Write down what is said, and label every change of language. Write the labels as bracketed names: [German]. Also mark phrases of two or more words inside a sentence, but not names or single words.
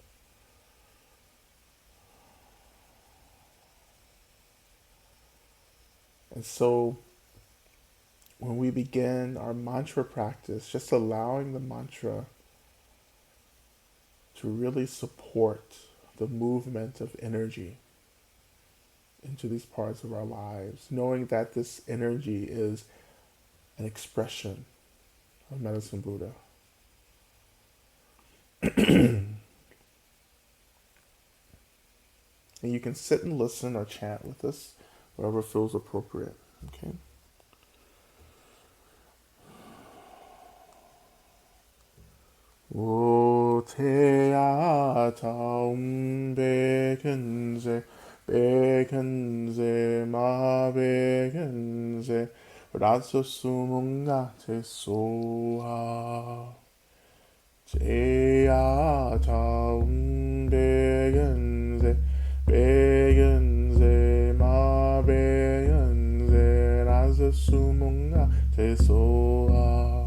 [English] And so when we begin our mantra practice, just allowing the mantra to really support the movement of energy into these parts of our lives, knowing that this energy is an expression of Medicine Buddha. And you can sit and listen or chant with us, wherever feels appropriate. [Sanskrit] Okay? O te ata bekenze, bekenze, ma bekenze, rasa sumunga te soha. Te ata bekenze, bekenze, ma bekenze, rasa sumunga te soha.